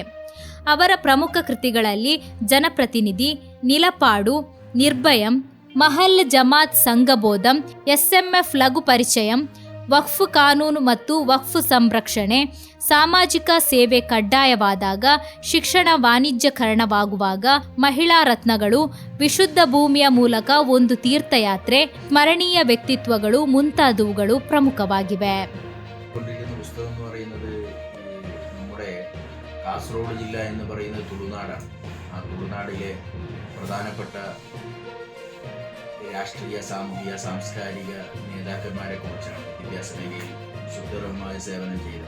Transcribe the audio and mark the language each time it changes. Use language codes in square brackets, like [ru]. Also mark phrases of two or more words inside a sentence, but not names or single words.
[kn] ಅವರ ಪ್ರಮುಖ ಕೃತಿಗಳಲ್ಲಿ ಜನಪ್ರತಿನಿಧಿ, ನಿಲಪಾಡು, ನಿರ್ಭಯಂ, ಮಹಲ್ ಜಮಾತ್ ಸಂಘಬೋಧಂ, SMF ಲಘು ಪರಿಚಯಂ, ವಕ್ಫ್ ಕಾನೂನು ಮತ್ತು ವಕ್ಫ್ ಸಂರಕ್ಷಣೆ, ಸಾಮಾಜಿಕ ಸೇವೆ ಕಡ್ಡಾಯವಾದಾಗ, ಶಿಕ್ಷಣ ವಾಣಿಜ್ಯಕರಣವಾಗುವಾಗ, ಮಹಿಳಾ ರತ್ನಗಳು, ವಿಶುದ್ಧ ಭೂಮಿಯ ಮೂಲಕ ಒಂದು ತೀರ್ಥಯಾತ್ರೆ, ಸ್ಮರಣೀಯ ವ್ಯಕ್ತಿತ್ವಗಳು ಮುಂತಾದವುಗಳು ಪ್ರಮುಖವಾಗಿವೆ. [ml] കാസർഗോഡ് ജില്ല എന്ന് പറയുന്നത് തുളുനാടാണ്. ആ തുളുനാടിലെ പ്രധാനപ്പെട്ട രാഷ്ട്രീയ, സാമൂഹിക, സാംസ്കാരിക നേതാക്കന്മാരെ കുറിച്ചാണ് വിദ്യാഭ്യാസ മേഖലയിൽ സുദൃഢമായ സേവനം ചെയ്തത്.